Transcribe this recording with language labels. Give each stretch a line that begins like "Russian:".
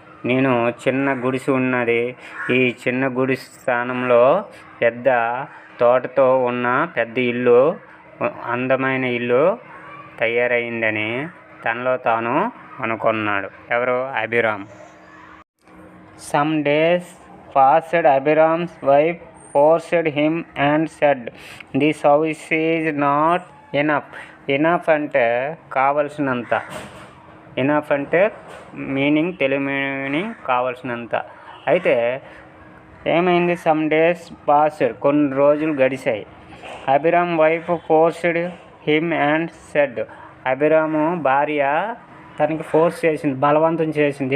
Telugu: నేను చిన్న గుడిసె ఉన్నది, ఈ చిన్న గుడిసె స్థానంలో పెద్ద తోటతో ఉన్న పెద్ద ఇల్లు, అందమైన ఇల్లు తయారైందని తనలో తాను అనుకున్నాడు. ఎవరు? Abhiram.
English: Some days passed. Abhiram's wife forced him and said, "This house is not enough."
Telugu: Enough అంటే కావలసినంత. ఇనఫ్ అంటే తెలుగు మీనింగ్ కావలసినంత. అయితే ఏమైంది?
English: some days passed,
Telugu: కొన్ని రోజులు గడిచాయి.
English: Abhiram wife forced him and said,
Telugu: Abhiram భార్య తనకి ఫోర్స్ చేసింది, బలవంతం చేసింది.